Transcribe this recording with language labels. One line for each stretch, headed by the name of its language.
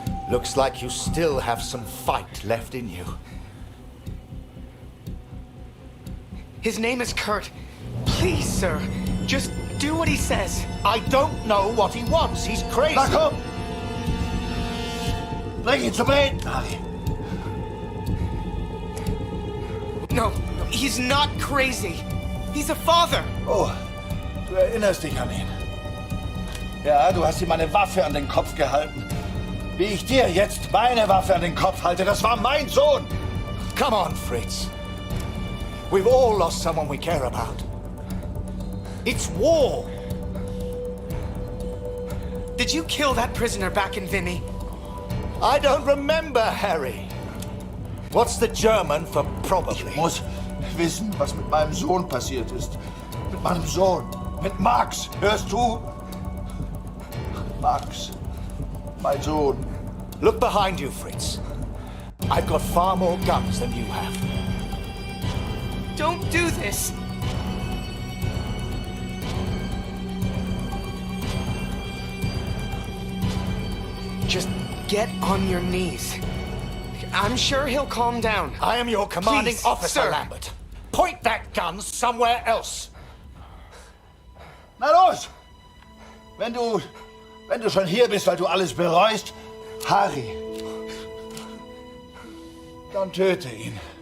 English: Looks like you still have some fight left in you. His name is Kurt. Please, sir, just do what he says. I don't know what he wants. He's crazy.
German: Na komm! Bring ihn zum Reden, Harry.
English: No, he's not crazy. He's a father.
German: Oh, du erinnerst dich an ihn. Ja, du hast ihm eine Waffe an den Kopf gehalten. Wie ich dir jetzt meine Waffe an den Kopf halte, das war mein Sohn.
English: Come on, Fritz. We've all lost someone we care about. It's war. Did you kill that prisoner back in Vimy? I don't remember, Harry. What's the German for probably?
German: Ich muss wissen, was mit meinem Sohn passiert ist. Mit meinem Sohn. Mit Max. Hörst du? Max. Mein Sohn.
English: Look behind you, Fritz. I've got far more guns than you have. Don't do this. Just get on your knees. I'm sure he'll calm down. I am your commanding Please, officer, sir. Lambert. Point that gun somewhere else.
German: Na los! Wenn du schon hier bist, weil du alles bereust, Harry, dann töte ihn.